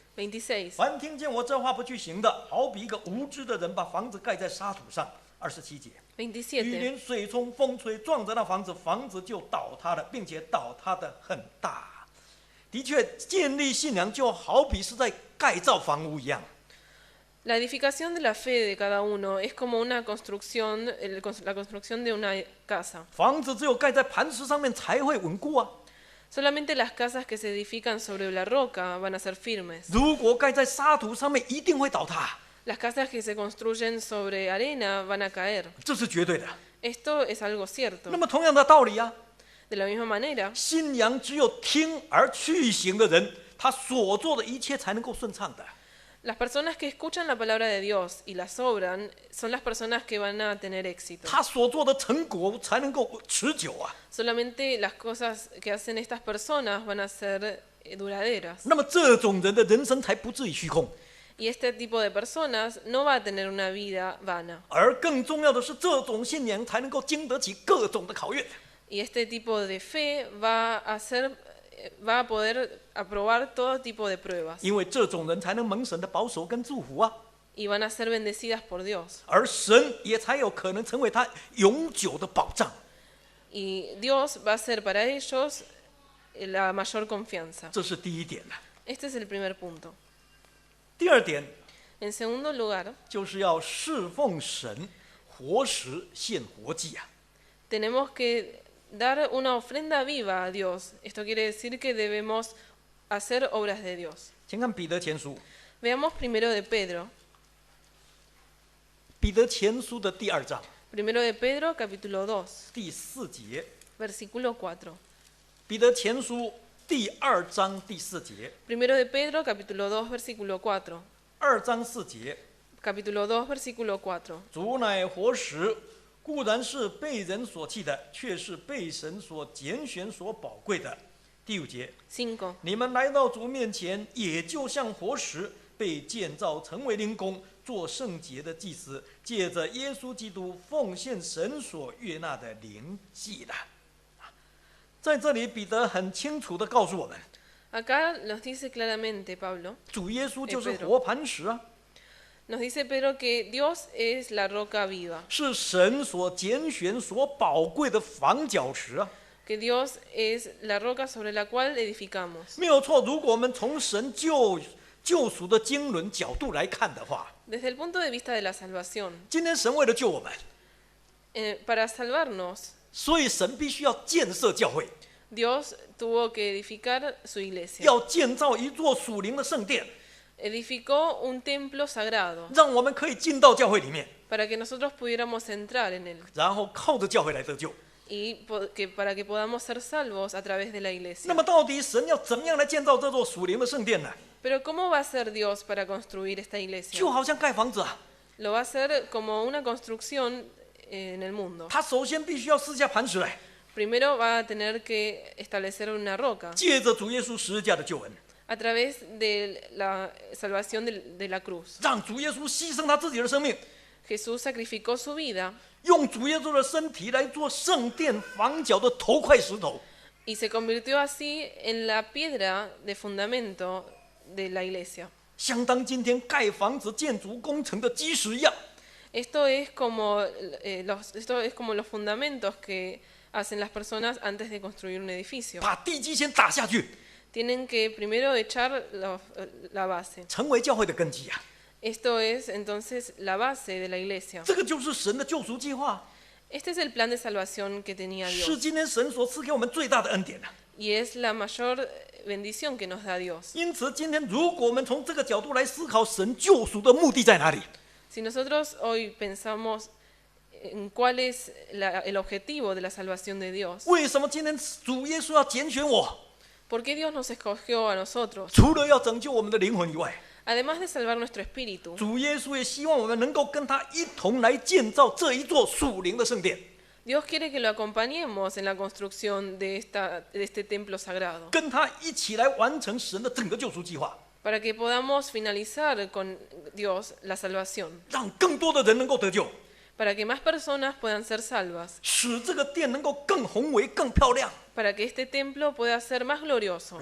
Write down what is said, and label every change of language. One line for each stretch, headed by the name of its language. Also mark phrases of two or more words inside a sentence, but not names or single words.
Chinese: 26. 凡听见我这话不去行的，好比一个无知的人把房子盖在沙土上。27节，雨 27. 淋、水冲、风吹，撞着那房子，房子就倒塌了，并且倒塌的很大。的确，建立信仰就好比是在盖造房屋一样。
Spanish: La edificación de la fe de cada uno es como una construcción, la construcción de una casa.
Chinese: 房子只有盖在磐石上面才会稳固啊！
Spanish: Solamente las casas que se edifican sobre la roca van a ser firmes.
Chinese: 如果盖在沙土上面，一定会倒塌，
Spanish: Las casas que se construyen sobre arena van a caer.
Chinese: 这是绝对的。
Spanish: Esto es algo cierto.
Chinese: 那么同样的道理啊，
Spanish: De la misma manera,
Chinese: 信仰只有听而去行的人，他所做的一切才能够顺畅的。
Spanish: las personas que escuchan la palabra de Dios y las obran son las personas que van a tener éxito.
Chinese: 他所做的成果才能够持久啊。
Spanish: Solamente las cosas que hacen estas personas van a ser duraderas.
Chinese: 那么这种人的人生才不至于虚空。
Spanish: Y este tipo de personas no va a tener una vida vana.
Chinese: 而更重要的是，这种信仰才能够经得起各种的考验。
Spanish: Y este tipo de fe va a poder aprobar todo tipo de pruebas.
Chinese: 因为这种人才能蒙神的保守跟祝福啊，
Spanish: Y van a ser bendecidas por Dios.
Chinese: 而神也才有可能成为他永久的保障。
Spanish: Y Dios va a ser para ellos la mayor confianza.
Chinese: 这是第一点了。
Spanish: Este es el primer punto.
Chinese: 第二点
Spanish: En segundo lugar,
Chinese: 就是要侍奉神，活石献活祭啊。
Spanish: tenemos que dar una ofrenda viva a Dios. Esto quiere decir que debemos hacer obras de Dios.
Chinese: 请看彼得前书，
Spanish: Veamos primero de Pedro.
Chinese: 彼得前书的第2章
Spanish: Primero de Pedro, capítulo 2,
Chinese: 第4节，
Spanish: versículo 4.
Chinese: 彼得前书第2章第4节，
Spanish: Primero de Pedro, capítulo 2, versículo 4.
Chinese: 2 章4节，
Spanish: Capítulo 2, versículo 4.
Chinese: 主乃活石，固然是被人所弃的，却是被神所拣选、所宝贵的。第5节， 5. 你们来到主面前，也就像活石，被建造成为灵宫，做圣洁的祭司，借着耶稣基督奉献神所悦纳的灵祭了。在这里，彼得很清楚地告诉我们，
Spanish: Acá nos dice claramente Pablo,
Chinese: 主耶稣就是活磐石啊，
Spanish: nos dice Pedro que Dios es la roca viva,
Chinese: 是神所拣选、所宝贵的房角石啊。
Spanish: que Dios es la roca sobre la cual edificamos.
Chinese: 没有错，如果我们从神救赎的经纶角度来看的话，
Spanish: Desde el punto de vista de la salvación,
Chinese: 今天神为了救我们，
Spanish: para salvarnos,
Chinese: 所以神必须要建设教会，
Spanish: Dios tuvo que edificar su iglesia.
Chinese: 要建造一座属灵的圣殿，
Spanish: Edificó un templo sagrado
Chinese: 让我们可以进到教会里面，
Spanish: para que nosotros pudiéramos entrar en él
Chinese: 然后靠着教会来得救。
Spanish: y para que podamos ser salvos a través de la iglesia.
Chinese: 那么，到底神要怎么样来建造这座属灵的圣殿呢？
Spanish: Pero ¿cómo va a ser Dios para construir esta iglesia?
Chinese: 就好像盖房子啊，
Spanish: Lo va a hacer como una construcción en el mundo.
Chinese: 他首先必须要撕下磐石来，
Spanish: Primero va a tener que establecer una roca
Chinese: 借着主耶稣十字架的救恩，
Spanish: a través de la salvación de la cruz.
Chinese: 让主耶稣牺牲他自己的生命，
Spanish: Jesús sacrificó su vida
Chinese: 用主耶稣的身体来做圣殿房角的头块石头。
Spanish: y se convirtió así en la piedra de fundamento de la iglesia.
Chinese: 相当今天盖房子建筑工程的基石一样。
Spanish: Esto es como los fundamentos que hacen las personas antes de construir un edificio.
Chinese: 把地基先打下去，
Spanish: Tienen que primero echar la base.
Chinese: 成为教会的根基啊！
Spanish: Esto es entonces la base de la iglesia.
Chinese: 这个就是神的救赎计划，
Spanish: Este es el plan de salvación que tenía
Chinese: 是
Spanish: Dios
Chinese: 今天神所赐给我们最大的恩典啊！
Spanish: y es la mayor bendición que nos da Dios.
Chinese: 因此，今天如果我们从这个角度来思考神救赎的目的在哪里，
Spanish: Si nosotros hoy pensamos en cuál es el objetivo de la salvación de Dios,
Chinese: 为什么今天主耶稣要拣选我？
Spanish: ¿por qué Dios nos escogió a nosotros?
Chinese: 除了要拯救我们的灵魂以外，
Spanish: Además de salvar nuestro espíritu,
Chinese: 主耶稣也希望我们能够跟他一同来建造这一座属灵的圣殿，
Spanish: Dios quiere que lo acompañemos en la construcción de este templo sagrado,
Chinese: 跟他一起来完成神的整个救赎计划，
Spanish: para que podamos finalizar con Dios la salvación,
Chinese: 让更多的人能够得救，
Spanish: para que más personas puedan ser salvas,
Chinese: 使这个殿能够更宏伟、更漂亮，
Spanish: para que este templo pueda ser más glorioso